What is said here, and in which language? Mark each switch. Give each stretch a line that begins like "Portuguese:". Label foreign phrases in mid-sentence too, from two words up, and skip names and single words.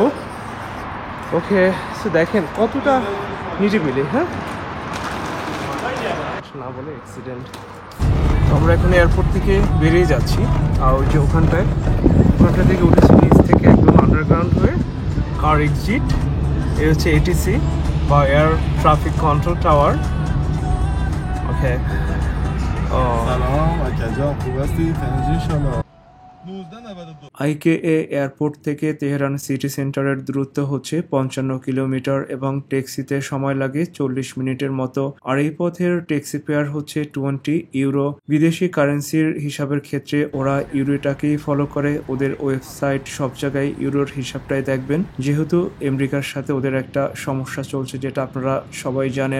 English: okay, so
Bangla: দেখেন কতটা নিরিবিলি, হ্যাঁ না বলে অ্যাক্সিডেন্ট। আমরা এখন এয়ারপোর্ট থেকে বেরিয়ে যাচ্ছি, আর ওই যে ওখানটা থেকে উঠেছি নিচ থেকে একদম আন্ডারগ্রাউন্ড হয়ে
English: car exit.
Bangla: এ হচ্ছে এটিসি বা
English: air traffic control tower.
Bangla: ওকে,
Persian: سلام عکجان خوب هستی؟ تنجی شما
Bangla: আইকেএ এয়ারপোর্ট থেকে তেহরান
English: city center
Bangla: দূরত্ব হচ্ছে 55 কিলোমিটার এবং ট্যাক্সিতে সময় লাগে 40 মিনিটের মতো। আর এই পথের
English: taxi fare
Bangla: হচ্ছে 20 ইউরো। বিদেশি কারেন্সির হিসাবের ক্ষেত্রে ওরা ইউরোটাকেই ফলো করে, ওদের ওয়েবসাইট সব জায়গায় ইউরোর হিসাবটাই দেখবেন, যেহেতু আমেরিকার সাথে ওদের একটা সমস্যা চলছে যেটা আপনারা সবাই জানেন।